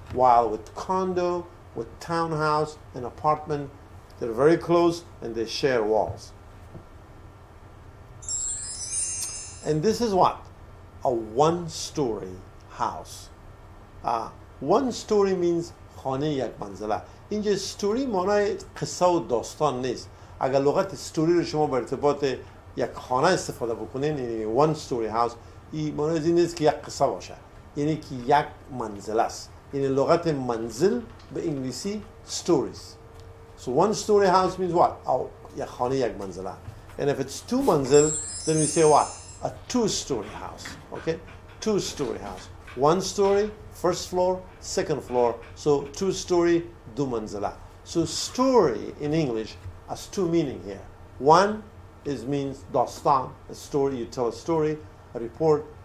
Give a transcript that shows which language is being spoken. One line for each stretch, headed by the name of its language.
English: While with condo, with townhouse and apartment, they're very close and they share walls. And this is what? A one-story house. One story means
Persian: خانه یک منزله. اینجا story معنای قصه و داستان نیست. اگر لغت story رو شما به ارتباط یک خانه استفاده بکنین، یعنی
English: one story house،
Persian: این معنای این نیست که یک قصه باشه، یعنی که یک منزله است. یعنی لغت منزل به انگلیسی stories.
English: So one story house means what?
Persian: یک خانه یک منزله.
English: And if it's two منزل, then we say what? A two-story house. Okay? Two-story house. One story, first floor, second floor. So two-story,
Persian: دو منزله.
English: So story in English has two meaning here. One is means dastan, a story, you tell a story, a report.